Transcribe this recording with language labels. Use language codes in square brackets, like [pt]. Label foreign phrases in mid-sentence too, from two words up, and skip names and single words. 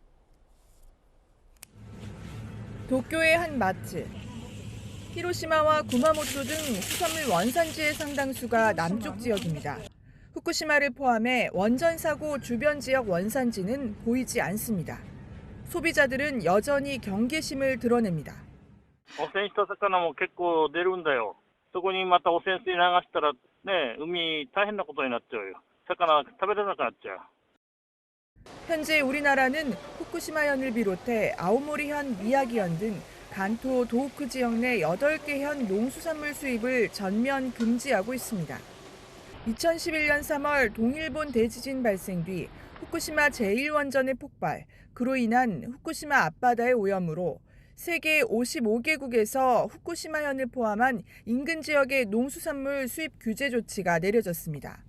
[ko] 도쿄의 한 마트. 히로시마와 구마모토 등 수산물 원산지의 상당수가 남쪽 지역입니다. 후쿠시마를 포함해 원전 사고 주변 지역 원산지는 보이지 않습니다. 소비자들은 여전히 경계심을 드러냅니다. [ja] 汚染した魚も結構出るんだよ。そこにまた汚染水流したらね、海大変なことになっちゃうよ。魚食べれなくなっちゃう。 [ko] 현재 우리나라는 후쿠시마현을 비롯해 아오모리현, 미야기현 등 간토, 도호쿠 지역 내 8개 현 농수산물 수입을 전면 금지하고 있습니다. 2011년 3월 동일본 대지진 발생 뒤 후쿠시마 제1원전의 폭발, 그로 인한 후쿠시마 앞바다의 오염으로 세계 55개국에서 후쿠시마현을 포함한 인근 지역의 농수산물 수입 규제 조치가 내려졌습니다.